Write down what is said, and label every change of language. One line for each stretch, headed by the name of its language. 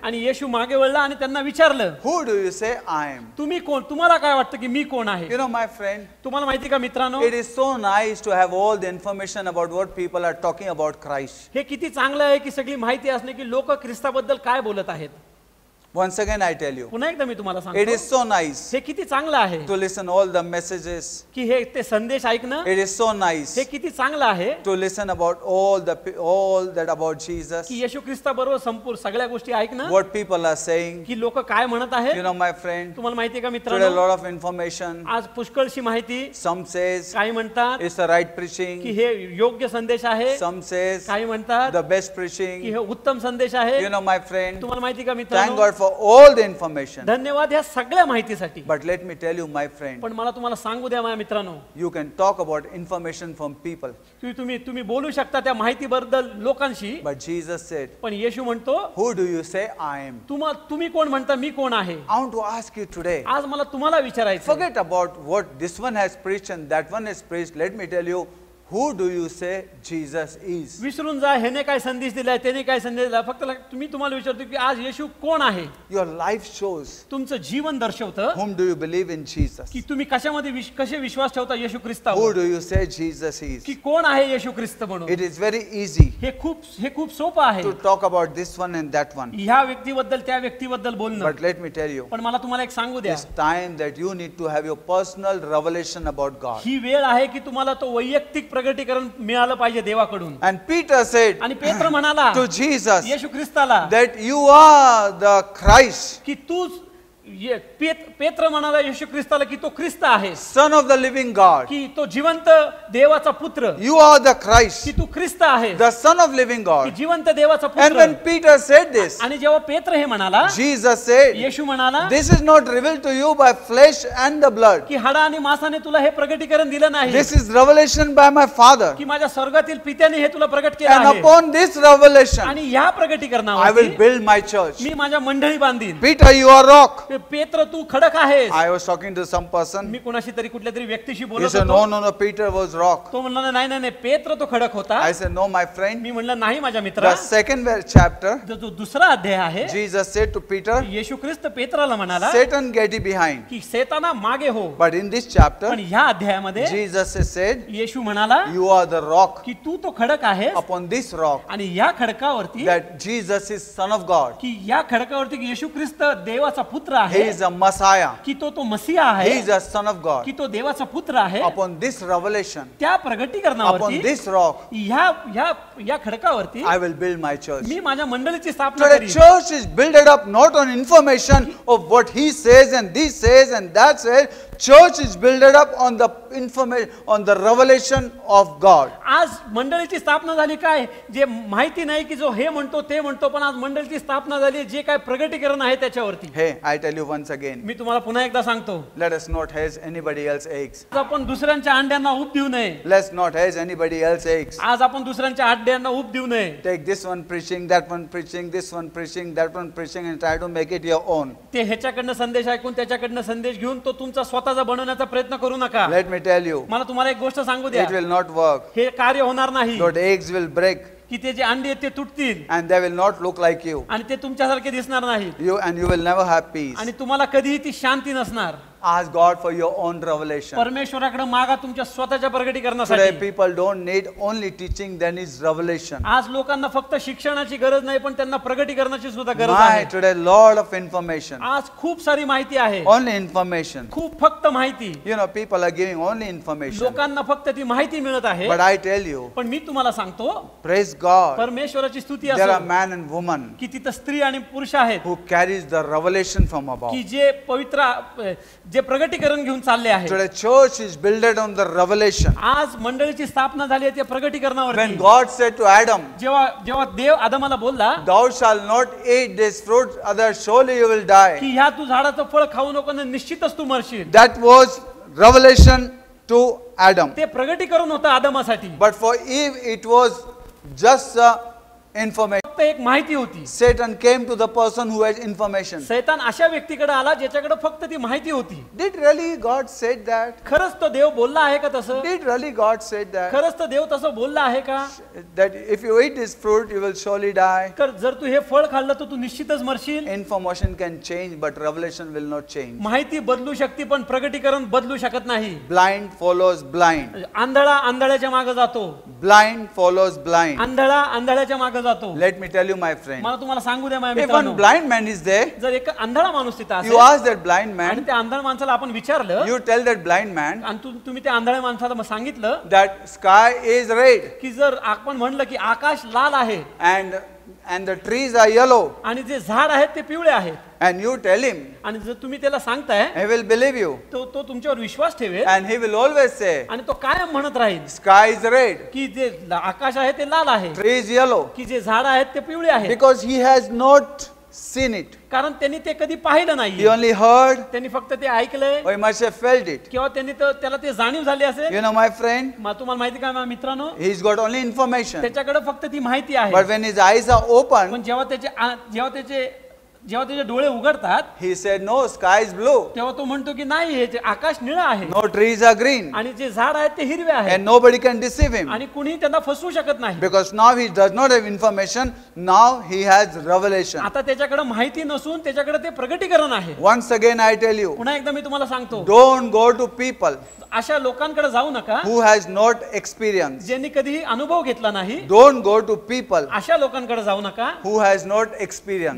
Marathi: आणि येशू मागे वळला आणि त्यांना विचारलं,
English: who do you say I am?
Marathi: तुम्ही कोण, तुम्हाला काय वाटतं की मी कोण आहे.
English: You know, my friend,
Marathi: तुम्हाला माहिती का मित्रांनो,
English: it is so nice to have all the information about what people are talking about Christ.
Marathi: हे किती चांगलं आहे की सगळी माहिती असणे की लोक ख्रिस्ताबद्दल काय बोलत आहेत.
English: Once again I tell you,
Marathi: पुन्हा एकदा मी तुम्हाला
English: it
Marathi: सांगतो,
English: is so nice
Marathi: हे किती चांगलं आहे
English: to listen all the messages.
Marathi: की हे ते संदेश ऐकणं.
English: It is so nice
Marathi: हे किती चांगलं आहे
English: to listen about all that about Jesus,
Marathi: की येशू ख्रिस्ताबरोबर संपूर्ण सगळ्या गोष्टी ऐकणं,
English: what people are saying.
Marathi: की लोक काय म्हणत आहेत.
English: You know, my friend,
Marathi: तुम्हाला माहिती आहे का
English: today a
Marathi: मित्रांनो,
English: lot of information.
Marathi: आज पुष्कळशी माहिती.
English: Some says
Marathi: काही म्हणतात
English: it's the right
Marathi: की
English: preaching.
Marathi: हे योग्य संदेश आहे,
English: Some says
Marathi: काही म्हणतात
English: the best
Marathi: की
English: preaching.
Marathi: हे उत्तम संदेश आहे.
English: You know, my friend,
Marathi: तुम्हाला माहिती का
English: thank
Marathi: मित्रांनो,
English: God for all the information.
Marathi: धन्यवाद ह्या सगळ्या माहितीसाठी.
English: But let me tell you, my friend,
Marathi: पण मला तुम्हाला सांगू द्या माझ्या मित्रांनो,
English: you can talk about information from people.
Marathi: की तुम्ही बोलू शकता त्या माहितीबद्दल लोकांशी,
English: But Jesus said,
Marathi: पण येशू म्हणतो,
English: who do you say I am?
Marathi: तुम्ही कोण म्हणता मी कोण आहे.
English: I want to ask you today.
Marathi: आज मला तुम्हाला विचारायचं,
English: Forget about what this one has preached and that one has preached. Let me tell you, who do you say Jesus is?
Marathi: विसरून जा ह्याने काय संदेश दिलाय, त्याने काय संदेश दिला. फक्त तुम्हाला विचारतो की आज येशू कोण आहे.
English: Your life shows
Marathi: तुमचं जीवन दर्शवतं
English: whom do you believe in Jesus?
Marathi: की तुम्ही कशामध्ये कसे विश्वास ठेवता येशू
English: Who
Marathi: ख्रिस्तावर,
English: do you say Jesus is?
Marathi: की कोण आहे येशू ख्रिस्त म्हणून.
English: It is very easy
Marathi: हे खूप सोपं आहे
English: to talk about this one and that one.
Marathi: ह्या व्यक्तीबद्दल त्या व्यक्तीबद्दल बोलणं.
English: But let me tell you,
Marathi: पण मला तुम्हाला एक सांगू द्या,
English: it's time that you need to have your personal revelation about God.
Marathi: ही वेळ आहे की तुम्हाला तो वैयक्तिक प्रगटीकरण मिळालं पाहिजे देवाकडून.
English: And Peter said
Marathi: आणि पेत्र म्हणाला
English: to Jesus
Marathi: Yeshu ख्रिस्ताला
English: that you are the Christ,
Marathi: की तूच पेत्र म्हणाला येशू ख्रिस्ताला की तो ख्रिस्त आहे,
English: Son of the living God.
Marathi: की तो जिवंत देवाचा पुत्र,
English: You are the Christ,
Marathi: की तू ख्रिस्त आहे,
English: the Son of living
Marathi: की
English: God.
Marathi: जिवंत देवाचा
English: And when
Marathi: पुत्र.
English: Peter said this,
Marathi: आणि जेव्हा पेत्र हे म्हणाला,
English: Jesus said,
Marathi: येशू म्हणाला
English: this is not revealed to you by flesh and the blood.
Marathi: की हाडा आणि मांसाने तुला हे प्रगटीकरण दिलं नाही,
English: This is revelation by my Father.
Marathi: की माझ्या स्वर्गातील पित्याने हे तुला प्रगट केलं
English: And
Marathi: आहे.
English: upon this revelation,
Marathi: आणि ह्या
English: I will
Marathi: प्रगटीकरणावर
English: build my church.
Marathi: मी माझ्या मंडळी बांधीन.
English: Peter, you are rock.
Marathi: पेत्र तू खडक आहेस.
English: I was talking to some person.
Marathi: मी कुणाशी तरी कुठल्या तरी व्यक्तीशी
English: He
Marathi: बोलत
English: said,
Marathi: होतो.
English: no, Peter was rock.
Marathi: तो म्हणला नाही नाही नाही, पेत्र तो खडक होता.
English: I said, no, my friend.
Marathi: मी म्हणलं नाही माझ्या मित्रा.
English: The second chapter,
Marathi: जो दुसरा अध्याय आहे,
English: Jesus said to Peter,
Marathi: येशू ख्रिस्त पेत्राला म्हणाला
English: Satan get thee behind.
Marathi: की शैताना मागे हो.
English: But in this chapter,
Marathi: पण ह्या अध्यायामध्ये
English: Jesus has said,
Marathi: येशू म्हणाला
English: you are the rock.
Marathi: की तू तो खडक आहेस.
English: Upon this rock,
Marathi: आणि ह्या खडकावरती,
English: that Jesus is Son of God.
Marathi: की या खडकावरती की येशू ख्रिस्त देवाचा पुत्र
English: He
Marathi: आहे,
English: is a Messiah.
Marathi: की तो मसीहा
English: He
Marathi: आहे,
English: is a Son of God.
Marathi: की तो देवाचा पुत्र आहे.
English: Upon this revelation,
Marathi: त्या
English: upon
Marathi: प्रगटीकरणावरती,
English: this rock,
Marathi: या खडकावरती
English: I will build my church.
Marathi: मी माझ्या मंडळीची स्थापना
English: Today,
Marathi: करीन.
English: church is built up not on information of what he says and this says and that says. church is built up on the information, on the revelation of God.
Marathi: आज मंडळीची स्थापना झाली काय, जे माहिती नाही की जो हे म्हणतो ते म्हणतो, पण आज मंडळीची स्थापना झाली जे काय प्रगटीकरण आहे त्याच्यावरती.
English: Hey, I tell you once again,
Marathi: मी तुम्हाला पुन्हा एकदा सांगतो,
English: let us not hedge anybody else's eggs.
Marathi: आज आपण दुसऱ्यांच्या अंड्यांना ऊब देऊ नये.
English: Let's not hedge anybody else's eggs.
Marathi: आज आपण दुसऱ्यांच्या अंड्यांना ऊब देऊ नये.
English: Take this one preaching, that one preaching, this one preaching, that one preaching, and try to make it your own.
Marathi: ते ह्याच्याकडनं संदेश ऐकून त्याच्याकडनं संदेश घेऊन तो तुमचा स्वतःचा बनवण्याचा प्रयत्न करू नका.
English: Let me tell you,
Marathi: मला तुम्हाला एक गोष्ट सांगू द्या,
English: it will not work.
Marathi: हे कार्य होणार नाही.
English: Those eggs will break
Marathi: की ते जे अंडे आहेत ते तुटतील
English: and they will not look like you.
Marathi: आणि ते तुमच्यासारखे दिसणार नाहीत
English: You will never have peace.
Marathi: आणि तुम्हाला कधीही ती शांती नसणार.
English: Ask God for your own revelation.
Marathi: परमेश्वराकडे मागा तुमच्या स्वतःच्या
English: Today
Marathi: प्रगटीकरणासाठी.
English: people don't need only teaching, they need revelation.
Marathi: आज लोकांना फक्त शिक्षणाची गरज नाही, पण त्यांना प्रगटीकरणाची सुद्धा गरज
English: My,
Marathi: आहे.
English: today lot of information.
Marathi: आज खूप सारी माहिती आहे,
English: Only information.
Marathi: खूप फक्त माहिती.
English: You know, people are giving only information.
Marathi: लोकांना फक्त ती माहिती मिळत आहे.
English: But I tell you,
Marathi: पण मी तुम्हाला सांगतो,
English: praise God,
Marathi: परमेश्वराची स्तुती
English: there are
Marathi: असो
English: man and woman
Marathi: की तिथं स्त्री आणि पुरुष आहेत
English: who carries the revelation from above.
Marathi: की जे पवित्र जे प्रगटीकरण घेऊन चालले आहेत.
English: Today church is built on the revelation.
Marathi: आज मंडळीची स्थापना झाली आहे त्या प्रगटीकरणावर.
English: When God said to Adam,
Marathi: जेव्हा देव आदमाला बोलला
English: thou shalt not eat this fruit, otherwise surely you will die.
Marathi: की ह्या तू झाडाचं फळ खाऊ नको ना निश्चितच तू मरशील.
English: That was revelation to Adam.
Marathi: ते प्रगटीकरण होतं आदमासाठी.
English: But for Eve it was just information.
Marathi: फक्त एक माहिती होती.
English: Satan came to the person who has information.
Marathi: सैतान अशा व्यक्तीकडे आला ज्याच्याकडे फक्त ती माहिती होती.
English: Did really God said that?
Marathi: खरंच तो देव बोलला आहे का तसं?
English: Did really God said that?
Marathi: खरंच तो देव तसं बोलला आहे का?
English: That if you eat this fruit you will surely die.
Marathi: तर जर तू हे फळ खाल्लं तर तू निश्चितच मरशील.
English: Information can change but revelation will not change.
Marathi: माहिती बदलू शकते पण प्रगटीकरण बदलू शकत नाही.
English: Blind follows blind.
Marathi: आंधळा आंधळ्याच्या मागे जातो.
English: Blind follows blind.
Marathi: आंधळा आंधळ्याच्या मागे जातो.
English: Let me tell you my friend.
Marathi: मला तुम्हाला सांगू द्या माझ्या
English: If
Marathi: मित्रांनो,
English: one blind man is there,
Marathi: जर एक आंधळा माणूस तिथं
English: you
Marathi: असेल
English: ask that blind
Marathi: आणि
English: man,
Marathi: त्या आंधळ्या माणसाला आपण विचारलं
English: you tell that blind man
Marathi: आणि तुम्ही त्या आंधळ्या माणसाला मग सांगितलं
English: that sky is red
Marathi: की जर आपण म्हणलं की आकाश लाल आहे
English: and the trees are yellow
Marathi: आणि जे झाड आहेत ते पिवळे आहेत
English: and you tell him,
Marathi: आणि जर तुम्ही त्याला सांगताय
English: he will believe you
Marathi: तो तुमच्यावर विश्वास ठेवेल
English: and he will always say,
Marathi: आणि तो कायम म्हणत राहील
English: sky is red,
Marathi: की जे आकाश आहे ते लाल आहे,
English: tree is yellow,
Marathi: की जे झाड आहेत ते पिवळे आहेत.
English: because he has not seen it.
Marathi: कारण त्यांनी ते कधी पाहिलं
English: He
Marathi: नाही,
English: only heard
Marathi: त्यांनी फक्त ते ऐकलंय
English: or he must have felt it.
Marathi: किंवा त्यांनी त्याला ते जाणीव झाली असेल.
English: You know my friend,
Marathi: तुम्हाला माहिती काय माझ्या मित्रांनो,
English: he's got only information.
Marathi: त्याच्याकडे फक्त ती माहिती आहे.
English: But when his eyes are open,
Marathi: पण जेव्हा त्याचे डोळे उघडतात
English: he said, no, sky is blue,
Marathi: तेव्हा तो म्हणतो की नाही हे जे आकाश निळं आहे
English: no, trees are green,
Marathi: आणि जे झाड आहेत ते हिरवे आहेत
English: and nobody can deceive him.
Marathi: आणि कुणी त्यांना फसवू शकत नाही.
English: Because now he does not have information, now he has revelation.
Marathi: आता त्याच्याकडे माहिती नसून त्याच्याकडे ते प्रगटीकरण आहे.
English: Once again I tell you,
Marathi: पुन्हा एकदा मी तुम्हाला सांगतो,
English: don't go to people
Marathi: अशा लोकांकडे जाऊ नका
English: who has not experience.
Marathi: ज्यांनी कधीही अनुभव घेतला नाही.
English: Don't go to people
Marathi: अशा लोकांकडे जाऊ नका
English: who has not experience.